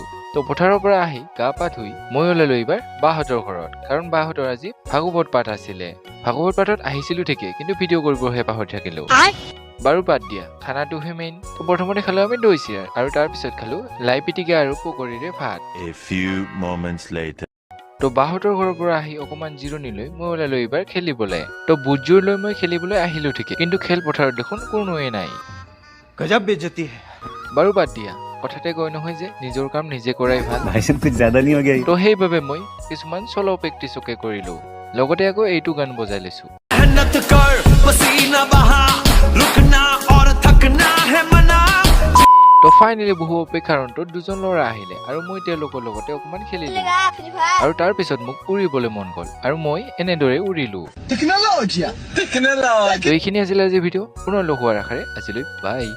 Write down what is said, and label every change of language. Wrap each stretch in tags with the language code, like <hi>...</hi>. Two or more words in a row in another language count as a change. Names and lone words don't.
<as>তো পথাৰৰ পৰা আহি গা পা ধুই মই ওলালো এইবাৰ বাহঁতৰ ঘৰত, কাৰণ বাহঁতৰ আজি ভাগৱত পাঠ আছিলে। ভাগৱত পাঠত আহিছিলো ঠিকেই, কিন্তু ভিডিঅ' কৰিবহে পাহৰি থাকিলো। বাৰু বাদ দিয়া, খানাটোহে মেইন। তো প্ৰথমতে খালো আমি দৈ চিৰা, আৰু তাৰ পিছত খালো লাই পিটিকা আৰু পকৰীৰে ভাত।</as> <en>A few moments later.</en> <as>তো বাহঁতৰ ঘৰৰ পৰা আহি অকমান জিৰণি লৈ মই ওলালো এইবাৰ খেলিবলৈ। তো বুটযোৰ লৈ মই খেলিবলৈ আহিলো ঠিকেই, কিন্তু খেলপথাৰত দেখোন কোনোৱে নাই।</as> <hi>गजब बेइज्जती है।</hi> <as>বাৰু বাদ দিয়া, কথাতে কয় নহয় যে নিজৰ কাম নিজে কৰাই ভাল।</as> <hi>भाई साहब कुछ ज्यादा नहीं हो गया ये?</hi> <as>তো সেইবাবে মই কিছুমান চলো প্ৰেক্টিচকে কৰিলো, লগতে আকৌ এইটো গান বজাই লৈছো।</as> <hi>मेहनत कर पसीना बहा रुकना और थकना है मना।</hi> <as>তো ফাইনেলি বহু অপেক্ষাৰ অন্তত দুজন ল'ৰা আহিলে, আৰু মই তেওঁলোকৰ লগতে অকমান খেলিলো। আৰু তাৰ পিছত মোক উৰিবলৈ মন গ'ল, আৰু মই এনেদৰে উৰিলো। তো এইখিনি আছিল আজিৰ ভিডিঅ'। পুনৰ লগ হোৱাৰ আশাৰে আজিলৈ বাই।</as>